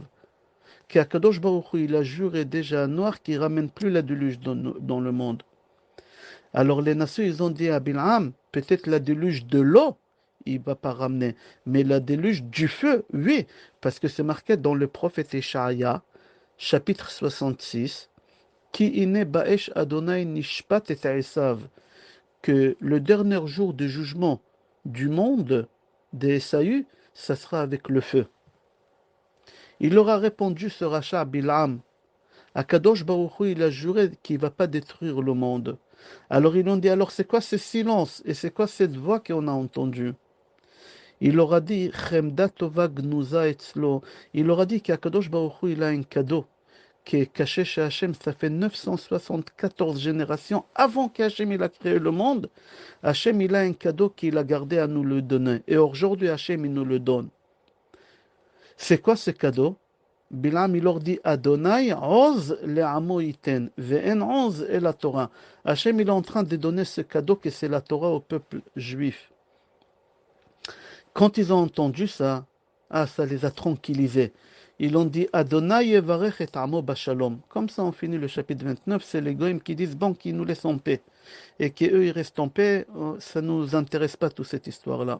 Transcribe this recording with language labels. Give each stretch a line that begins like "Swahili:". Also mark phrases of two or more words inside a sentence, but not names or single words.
French: Qu'Akadosh Baruch Hu, il a juré déjà à Noir qu'il ne ramène plus la déluge dans le monde. Alors les nations, ils ont dit à Bil'am, peut-être la déluge de l'eau, il ne va pas ramener. Mais la déluge du feu, oui. Parce que c'est marqué dans le prophète Ishaïa, chapitre 66,
Hebrew: כי הנה באש אדוני נשפט את עשו,
French: que le dernier jour de jugement du monde d'Esaü, ça sera avec le feu. Il leur a répondu ce rachat à Bil'am. Akadosh Baruch Hu, il a juré qu'il ne va pas détruire le monde. Alors ils ont dit, alors c'est quoi ce silence et c'est quoi cette voix qu'on a entendue? Il leur a dit,
Hebrew: חמדה טובה גנוזה אצלו.
French: Il leur a dit qu'Akadosh Baruch Hu, il a un cadeau qui est caché chez Hachem. Ça fait 974 générations avant qu'Hachem il a créé le monde. Hachem il a un cadeau qu'il a gardé à nous le donner. Et aujourd'hui Hachem il nous le donne. C'est quoi ce cadeau? Bilam il leur dit
Hebrew: אדוני עוז לעמו יתן ואין עוז
French: et la Torah. Hachem il est en train de donner ce cadeau que c'est la Torah au peuple juif. Quand ils ont entendu ça, ça les a tranquillisés. Ils ont dit
Hebrew: אדוני יברך את עמו בשלום.
French: Comme ça on finit le chapitre 29, c'est les goïms qui disent bon qu'ils nous laissent en paix et qu'eux ils restent en paix, ça ne nous intéresse pas toute cette histoire-là.